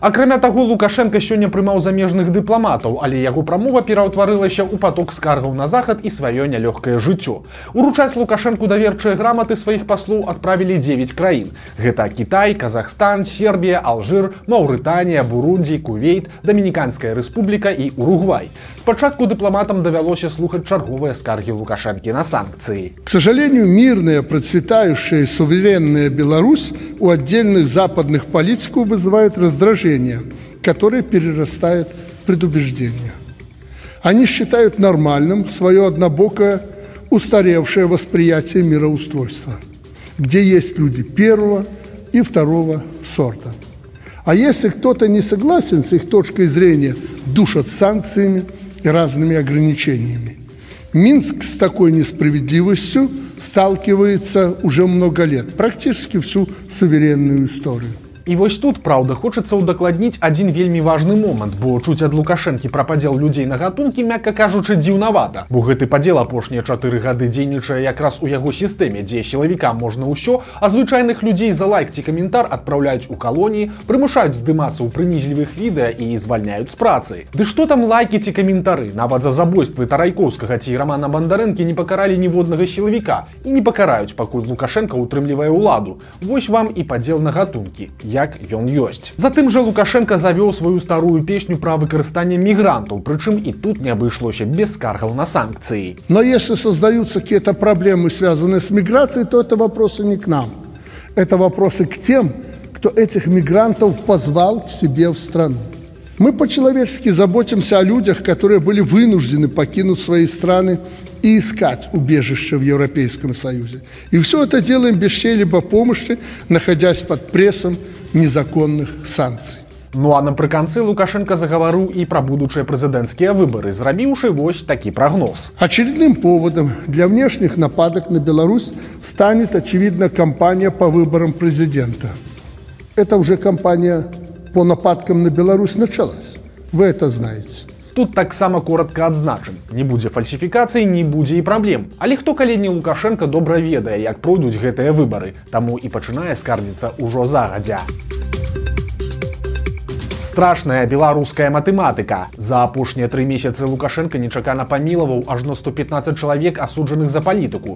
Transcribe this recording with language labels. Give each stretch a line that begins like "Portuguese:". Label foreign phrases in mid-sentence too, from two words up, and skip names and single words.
Belarusian: Акрамя таго, Лукашенко сёння прымаў замежных дыпламатаў, але яго прамова пераўтварылася ў поток скаргаў на захад і сваё нялёгкае жыццё. Уручаць Лукашенку даверчыя граматы сваіх паслоў адправілі 9 краін. Гэта Кітай, Казахстан, Сербія, Алжир, Маўрытанія, Бурунді, Кувейт, Дамініканская рэспубліка і Уругвай. Спачатку дыпламатам давялося слухаць чарговыя скаргі Лукашенко на санкции.
Russian: К сожалению, мирная, процветающая, суверенная Беларусь у отдельных западных политиков вызывает раздражение, которое перерастает в предубеждение. Они считают нормальным свое однобокое, устаревшее восприятие мироустройства, где есть люди первого и второго сорта. А если кто-то не согласен с их точкой зрения, душат санкциями и разными ограничениями. Минск с такой несправедливостью сталкивается уже много лет, практически всю суверенную историю.
Belarusian: І вось тут, праўда, хочацца ўдакладніць адзін вельмі важны момант, бо чуць ад Лукашэнкі пра падзел людзей на гатункі, мякка кажучы, дзіўнавата. Бо гэты падзел апошнія 4 гады дзейнічае якраз у яго сістэме, дзе сілавікам можна ўсё, а звычайных людзей за лайк ці каментар адпраўляюць у калоніі, прымушаюць здымацца ў прыніжлівых відэа і звальняюць з працы. Ды што там лайкі ці каментары? Нават за забойствы Тарайкоўскага ці Рамана Бандарэнкі не пакаралі ніводнага сілавіка і не пакараюць, пакуль Лукашенко утрымлівае ўладу. Вось вам і падзел на гатункі. Як ён ёсць. Затым жа Лукашенко завёў сваю старую песню пра выкарыстанне мігрантаў, прычым і тут не абышлося без скаргаў на санкции.
Russian: Но если создаются какие-то проблемы, связанные с миграцией, то это вопросы не к нам. Это вопросы к тем, кто этих мигрантов позвал к себе в страну. Мы по-человечески заботимся о людях, которые были вынуждены покинуть свои страны и искать убежище в Европейском Союзе. И все это делаем без чьей-либо помощи, находясь под прессом незаконных санкций.
Belarusian: Ну а напрыканцы Лукашенко загаварыў і пра будучыя прэзідэнцкія выбары, зрабіўшы вось такі прогноз.
Russian: Очередным поводом для внешних нападок на Беларусь станет, очевидно, кампания по выборам президента. Это уже кампания по нападкам на Беларусь началась. Вы это знаете.
Belarusian: Тут таксама коротка адзначым. Не будзе фальсіфікацый, не будзе і праблем. Але хто калі не Лукашенко добра ведае, як пройдуць гэтыя выбары, таму і пачынае скардзіцца ўжо загадзя. Страшная беларуская матэматыка. За апошнія 3 месяцы Лукашенко нечакана памілаваў ажно 115 чалавек, асуджаных за палітыку.